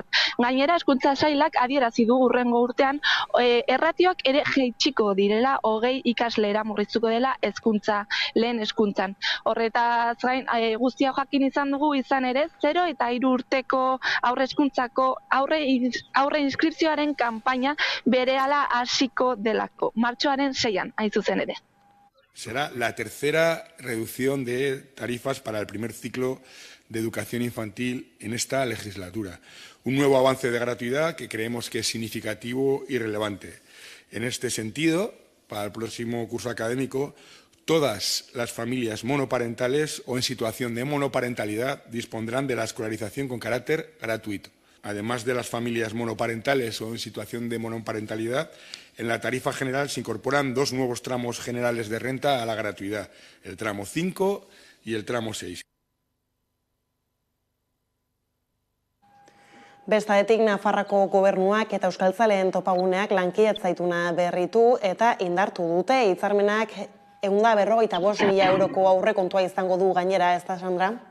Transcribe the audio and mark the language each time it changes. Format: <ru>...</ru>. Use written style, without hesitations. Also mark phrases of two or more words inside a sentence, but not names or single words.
<eu>Gainera, Hezkuntza Sailak adierazi du hurrengo urtean erratioak ere jaitsiko direla 20 ikaslera murriztuko dela lehen hezkuntzan. Horretaz gain guztia jakin izan dugu izan ere 0 eta 3 urteko aurre hezkuntzako aurre inskripzioaren kanpaina berehala hasiko delako. Martxoaren 6an hain zuzen ere.</eu> <es>Será la tercera reducción de tarifas para el primer ciclo de educación infantil en esta legislatura. Un nuevo avance de gratuidad que creemos que es significativo y relevante. En este sentido, para el próximo curso académico, todas las familias monoparentales o en situación de monoparentalidad dispondrán de la escolarización con carácter gratuito. Además de las familias monoparentales o en situación de monoparentalidad, en la tarifa general se incorporan 2 nuevos tramos generales de renta a la gratuidad, el tramo 5 y el tramo 6.</es> <eu>Bestatik Nafarroako Gobernuak eta Euskaltzaleen topaguneak lankidetza ituna berritu eta indartu dute. Hitzarmenak 155.000 euroko aurrekontua izango du gainera, ez da, Sandra?</eu>